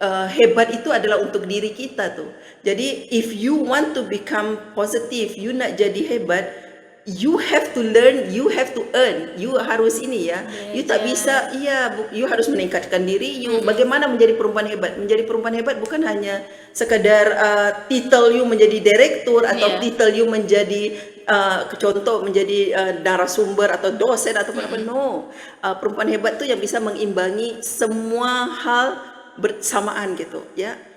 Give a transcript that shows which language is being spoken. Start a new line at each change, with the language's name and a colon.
Indonesian: Hebat itu adalah untuk diri kita tuh.
English: Jadi if you want to become positive, you
Indonesian: nak jadi hebat,
English: you have to learn, you have to earn, you
Indonesian: harus ini ya. You tak bisa, you harus meningkatkan diri you. Bagaimana menjadi perempuan hebat? Menjadi perempuan hebat bukan hanya sekedar titel you menjadi direktur atau titel you menjadi contoh menjadi narasumber atau dosen atau apa. No, perempuan hebat tuh yang bisa mengimbangi semua hal bersamaan gitu ya.